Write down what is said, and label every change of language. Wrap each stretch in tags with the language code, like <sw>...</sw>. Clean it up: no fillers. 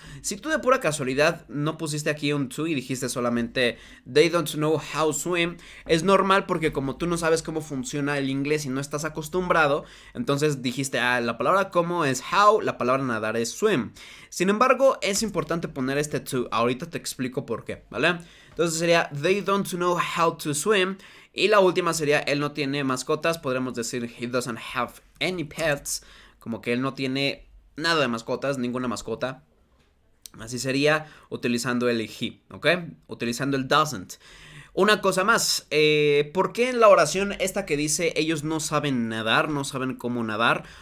<es>Si tú de pura casualidad no pusiste aquí un to y dijiste solamente</es> <en>they don't know how to swim,</en> <es>es normal porque como tú no sabes cómo funciona el inglés y no estás acostumbrado, entonces dijiste, la palabra como es how, la palabra nadar es swim. Sin embargo, es importante poner este to, ahorita te explico por qué, ¿vale? Entonces sería</es> <en>they don't know how to swim.</en> <es>Y la última sería él no tiene mascotas, podremos decir</es> <en>he doesn't have any pets,</en> <es>como que él no tiene nada de mascotas, ninguna mascota. Así sería utilizando el he, ¿ok? Utilizando el doesn't. Una cosa más, ¿por qué en la oración esta que dice ellos no saben nadar, no saben cómo nadar?</es>